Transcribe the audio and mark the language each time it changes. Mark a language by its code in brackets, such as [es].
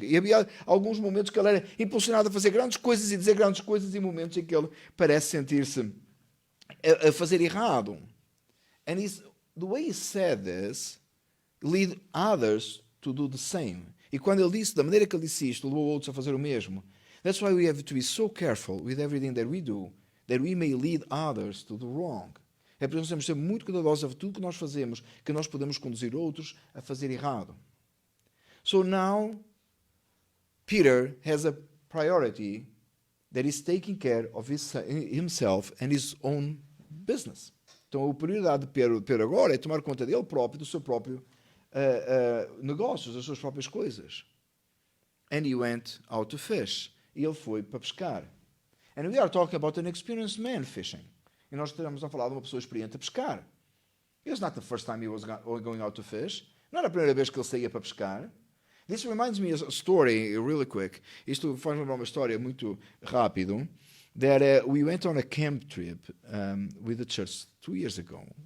[pt] E havia alguns momentos que ele era impulsionado a fazer grandes coisas e dizer grandes coisas, e momentos em que ele parece sentir-se a fazer errado. [en] And the way he said this lead others to do the same. [pt] E quando ele disse, da maneira que ele disse isto, levou outros a fazer o mesmo. [en] That's why we have to be so careful with everything that we do, that we may lead others to the wrong. [pt] É por isso que nós temos de ser muito cuidadosos de tudo que nós fazemos, que nós podemos conduzir outros a fazer errado. [en] So now, Peter has a priority that is taking care of himself and his own business. [pt] Então, a prioridade de Pedro agora é tomar conta dele próprio, do seu próprio negócios, das suas próprias coisas. [en] And he went out to fish. [pt] E ele foi para pescar. [en] And we are talking about an experienced man fishing. [pt] E nós estamos a falar de uma pessoa experiente a pescar. [en] It was not the first time he was going out to fish. [pt] Não era a primeira vez que ele saía para pescar. [en] This reminds me of a story, really quick. [pt] Isto faz lembrar uma história muito rápido. [en] That we went on a camp trip with the church 2 years ago.